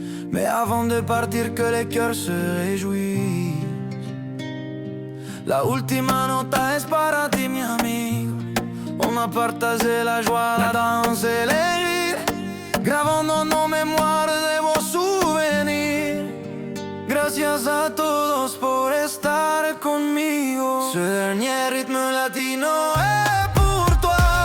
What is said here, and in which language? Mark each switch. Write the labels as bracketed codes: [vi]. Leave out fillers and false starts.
[fr] Mais avant de partir, que les cœurs se réjouissent. [es] La última nota es para ti, mi amigo. [fr] On a partagé la joie, la danse et les rires, gravant dans nos mémoires de beaux souvenirs. [es] Gracias a todos por estar conmigo. [fr] Ce dernier rythme latino es pour toi.